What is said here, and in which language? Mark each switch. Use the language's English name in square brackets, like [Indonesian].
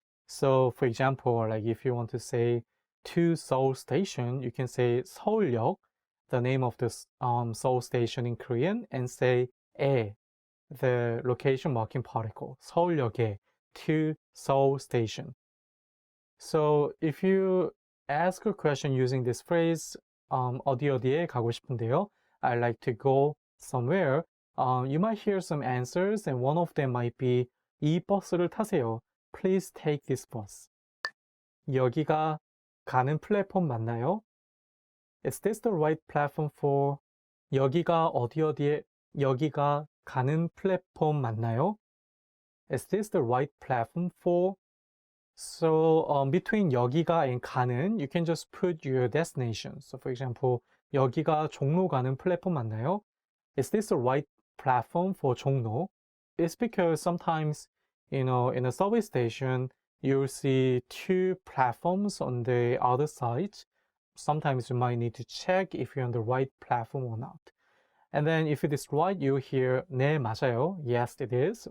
[English] So for example, like if you want to say to Seoul Station, you can say 서울역, the name of the Seoul Station in Korean, and say 에, the location marking particle, 서울역에, to Seoul Station. So if you ask a question using this phrase, [Korean] 어디에 가고 싶은데요? [English] I'd like to go somewhere. You might hear some answers, and one of them might be [Korean] 이 버스를 타세요. [English] Please take this bus. [Korean] 여기가 가는 플랫폼 맞나요? [English] Is this the right platform for? [Korean] 여기가 어디에 여기가 가는 플랫폼 맞나요? [English] Is this the right platform for? So between 여기가 and 가는, you can just put your destination. So for example, [Korean] 여기가 종로 가는 플랫폼 맞나요? [English] Is this the right platform for 종로? It's because sometimes, in a subway station, you'll see two platforms on the other side. Sometimes you might need to check if you're on the right platform or not. And then if it is right, you hear [Korean] 네, 맞아요. [English] Yes, it is.